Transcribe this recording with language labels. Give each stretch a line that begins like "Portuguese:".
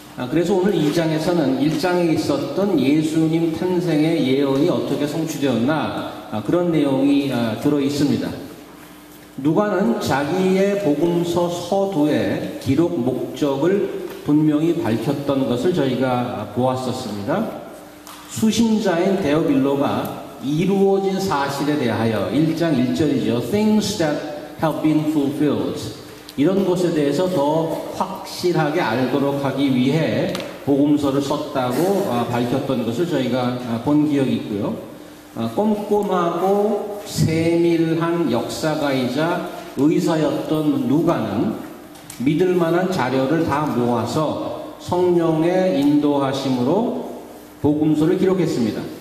Korean: 그래서 오늘 2장에서는 1장에 있었던 예수님 탄생의 예언이 어떻게 성취되었나 그런 내용이 들어 있습니다. 누가는 자기의 복음서 서두에 기록 목적을 분명히 밝혔던 것을 저희가 보았었습니다. 수신자인 데오빌로가 이루어진 사실에 대하여 1장 1절이죠.
English: Things that have been fulfilled.
Korean: 이런 것에 대해서 더 확실하게 알도록 하기 위해 복음서를 썼다고 밝혔던 것을 저희가 본 기억이 있고요. 꼼꼼하고 세밀한 역사가이자 의사였던 누가는 믿을 만한 자료를 다 모아서 성령의 인도하심으로 복음서를 기록했습니다.